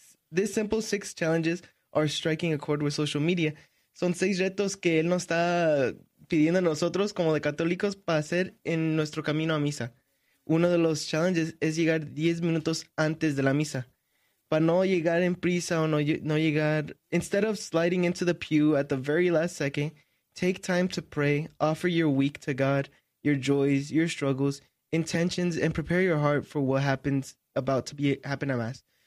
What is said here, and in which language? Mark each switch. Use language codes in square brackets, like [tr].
[en] This simple six challenges are striking a chord with social media. [es] Son seis retos que él nos está pidiendo a nosotros como de católicos para hacer en nuestro camino a misa. Uno de los challenges es llegar 10 minutos antes de la misa. Para no llegar en prisa o no llegar, [en] instead of sliding into the pew at the very last second, take time to pray, offer your week to God, your joys, your struggles, intentions, and prepare your heart for what happens about to be happen at Mass.